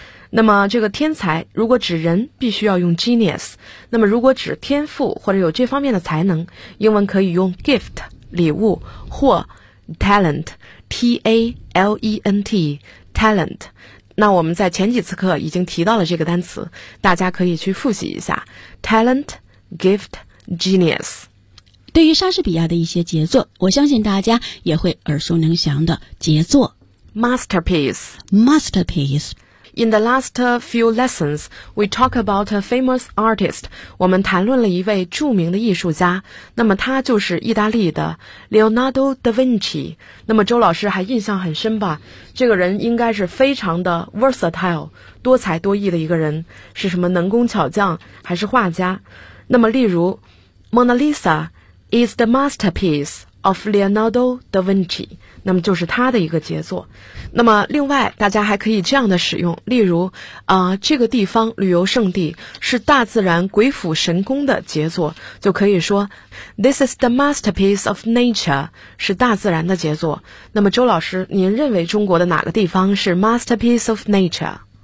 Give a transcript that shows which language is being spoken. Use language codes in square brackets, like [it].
[zh] 那么这个天才如果指人必须要用 genius， 那么如果指天赋或者有这方面的才能，英文可以用 gift， 礼物，或 talent， T-A-L-E-N-T talent。那我们在前几次课已经提到了这个单词，大家可以去复习一下 talent, gift, genius。对于莎士比亚的一些杰作，我相信大家也会耳熟能详的杰作 [en] Masterpiece. In the last few lessons, we talk about a famous artist. [zh] 我们谈论了一位著名的艺术家，那么他就是意大利的 Leonardo da Vinci。那么周老师还印象很深吧，这个人应该是非常的 versatile， 多才多艺的一个人，是什么能工巧匠还是画家。那么例如 [en] Mona Lisa is the masterpiece of Leonardo da Vinci， [zh] 那么就是他的一个杰作。那么另外大家还可以这样的使用，例如这个地方旅游胜地是大自然鬼斧神工的杰作，就可以说 [en] This is the masterpiece of nature， [zh] 是大自然的杰作。那么周老师，您认为中国的哪个地方是 masterpiece of nature？